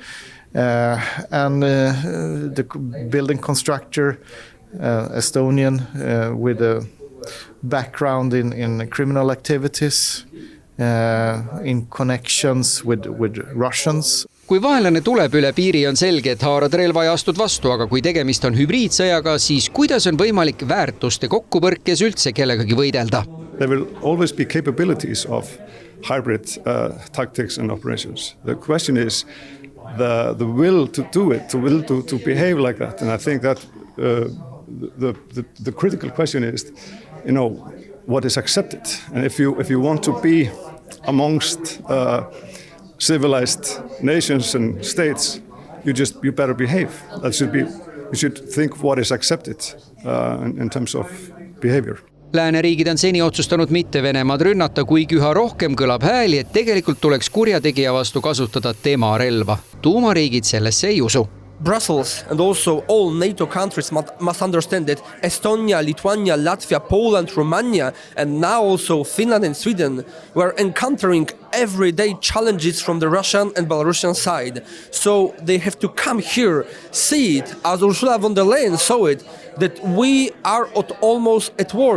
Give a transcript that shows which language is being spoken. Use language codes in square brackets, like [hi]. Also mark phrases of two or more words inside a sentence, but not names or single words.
[en] And the building constructor, Estonian, with a background in criminal activities, in connections with Russians. [et] Kui vaenlane tuleb üle piiri, on selge, et haarad relva ja astud vastu, aga kui tegemist on hübriidsõjaga, siis kuidas on võimalik väärtuste kokkupõrkes üldse kellegagi võidelda? [en] There will always be capabilities of hybrid tactics and operations. The question is the will to do it, the will to behave like that. And I think that the critical question is, what is accepted? And if you want to be amongst civilized nations and states, you better behave. You should think what is accepted in terms of behavior. [et] Lääneriigid on seni otsustanud mitte Venemaad rünnata, kuigi üha rohkem kõlab hääli, et tegelikult tuleks kurjategija vastu kasutada tema relva. Tuumariigid sellesse ei usu. [en] Brussels and also all NATO countries must understand that Estonia, Lithuania, Latvia, Poland, Romania, and now also Finland and Sweden were encountering everyday challenges from the Russian and Belarusian side. So they have to come here, see it, as Ursula von der Leyen saw it, that we are almost at war.